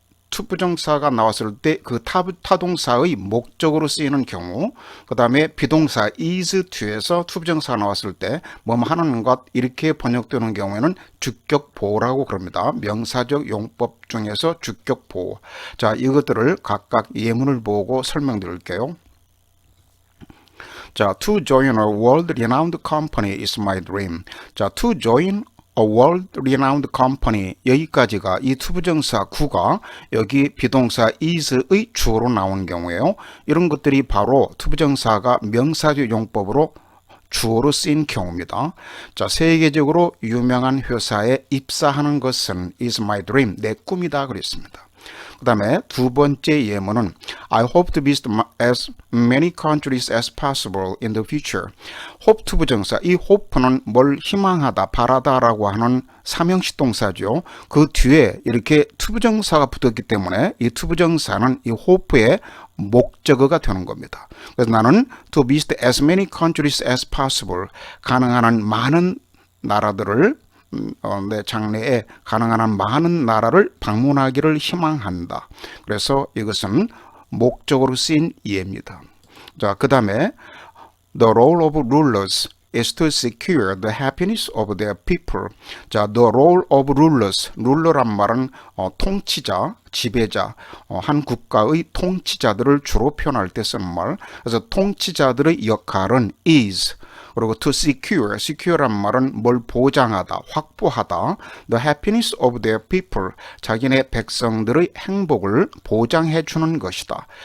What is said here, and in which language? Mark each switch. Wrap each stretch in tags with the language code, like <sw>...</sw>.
<ko>투부정사가 나왔을 때 그 타동사의 목적으로 쓰이는 경우, 그 다음에 비동사 is 뒤에서 투부정사가 나왔을 때 뭐뭐 하는 것 이렇게 번역되는 경우에는 주격보호라고 그럽니다. 명사적 용법 중에서 주격보호. 자, 이것들을 각각 예문을 보고 설명드릴게요. 자,</ko> <en>to join a world-renowned company is my dream.</en> <ko>자,</ko> <en>to join a world-renowned company,</en> <ko>여기까지가 이 투부정사 구가 여기 비동사 is의 주어로 나오는 경우에요. 이런 것들이 바로 투부정사가 명사적 용법으로 주어로 쓰인 경우입니다. 자, 세계적으로 유명한 회사에 입사하는 것은</ko> <en>is my dream,</en> <ko>내 꿈이다 그랬습니다. 그 다음에 두 번째 예문은</ko> <en>I hope to visit as many countries as possible in the future.</en> <ko>hope 투부정사, 이 hope는 뭘 희망하다, 바라다라고 하는 삼형식 동사죠. 그 뒤에 이렇게 투부정사가 붙었기 때문에 이 투부정사는 이 hope의 목적어가 되는 겁니다. 그래서 나는</ko> <en>to visit as many countries as possible,</en> <ko>가능한 한 많은 나라들을 내 장래에 가능한 한 많은 나라를 방문하기를 희망한다. 그래서 이것은 목적으로 쓰인 예입니다. 자, 그 다음에</ko> <en>The role of rulers is to secure the happiness of their people.</en> <ko>자,</ko> <en>the role of rulers,</en> <ko>룰러란 말은 통치자, 지배자, 한 국가의 통치자들을 주로 표현할 때 쓰는 말. 그래서 통치자들의 역할은 is, 그리고</ko> <en>to secure,</en> <ko>secure란 말은 뭘 보장하다, 확보하다,</ko> <en>the happiness of their people,</en> <ko>자기네 백성들의 행복을 보장해 주는 것이다.</ko>